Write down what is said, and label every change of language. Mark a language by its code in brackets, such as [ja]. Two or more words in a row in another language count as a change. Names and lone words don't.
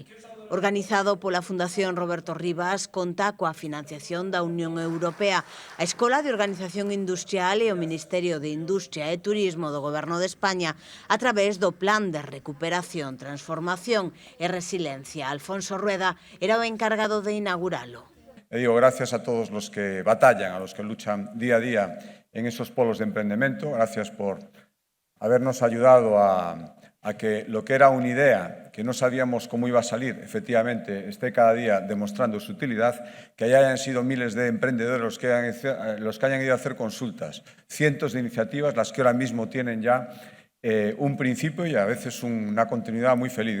[gl] Organizado pola Fundación Roberto Rivas, conta coa financiación da Unión Europea, a Escola de Organización Industrial e o Ministerio de Industria e Turismo do Goberno de España a través do Plan de Recuperación, Transformación e Resiliencia. Alfonso Rueda era o encargado de inauguralo. [es] Digo gracias a todos los que batallan, a los que luchan día a día en esos polos de emprendimiento. Gracias por habernos ayudado a que lo que era una idea, que no sabíamos cómo iba a salir, efectivamente esté cada día demostrando su utilidad, que hayan sido miles de emprendedores los que hayan ido a hacer consultas, cientos de iniciativas, las que ahora mismo tienen ya un principio y a veces una continuidad muy feliz.